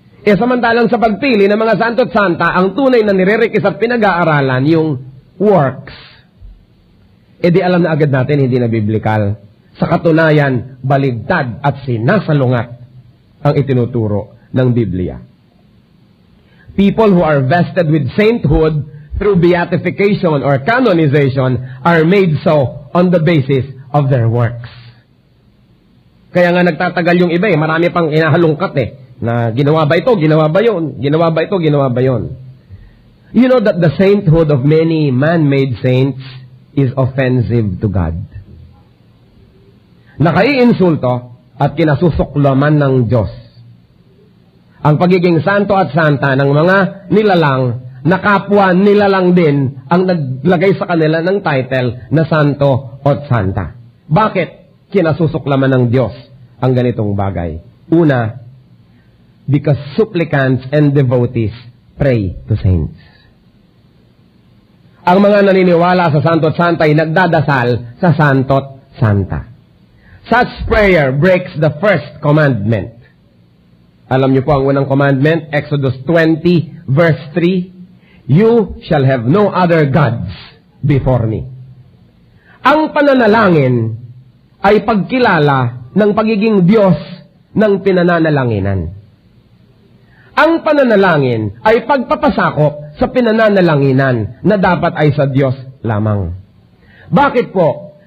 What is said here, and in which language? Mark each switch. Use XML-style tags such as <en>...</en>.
<tl>Samantalang sa pagpili ng mga santo at santa, ang tunay na nirerikis at pinag-aaralan yung works. Di alam na agad natin, hindi na biblikal. Sa katunayan, baligtad at sinasalungat ang itinuturo ng Biblia.</tl> <en>People who are vested with sainthood through beatification or canonization are made so on the basis of their works.</en> <tl>Kaya nga nagtatagal yung iba marami pang inahalungkat na ginawa ba ito, ginawa ba yun, ginawa ba ito, ginawa ba yun.</tl> <en>You know that the sainthood of many man-made saints is offensive to God.</en> <tl>Nakaiinsulto at kinasusuklaman ng Diyos. Ang pagiging santo at santa ng mga nilalang, na kapwa nilalang din ang naglagay sa kanila ng title na santo at santa. Bakit kinasusuklaman ng Diyos ang ganitong bagay?</tl> <en>Una, because supplicants and devotees pray to saints.</en> <tl>Ang mga naniniwala sa santo at santa ay nagdadasal sa santo at santa.</tl> <en>Such prayer breaks the first commandment.</en> <tl>Alam niyo po ang unang commandment,</tl> <en>Exodus 20, verse 3, You shall have no other gods before me.</en> <tl>Ang pananalangin ay pagkilala ng pagiging Diyos ng pinananalanginan. Ang pananalangin ay pagpapasakop sa pinananalanginan na dapat ay sa Diyos lamang. Bakit po?</tl>